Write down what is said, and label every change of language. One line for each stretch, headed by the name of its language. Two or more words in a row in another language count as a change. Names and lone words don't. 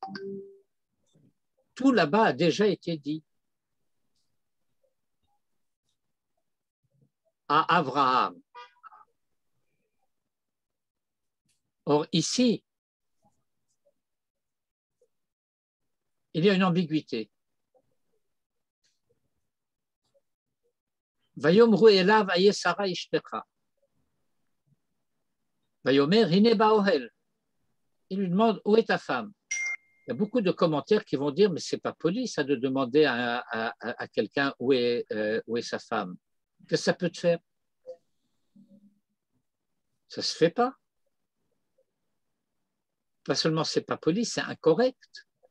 French: Tout là-bas a déjà été dit. À Abraham. Or, ici, il y a une ambiguïté.
Hebrew: ויאמרו אליו איה שרה אשתך. ויאמר הנה באהל.
French: Il lui demande où est ta femme. Il y a beaucoup de commentaires qui vont dire mais c'est pas poli ça de demander à quelqu'un où est sa femme. Qu'est-ce que ça peut te faire? Ça se fait pas. Pas seulement c'est pas poli, c'est incorrect.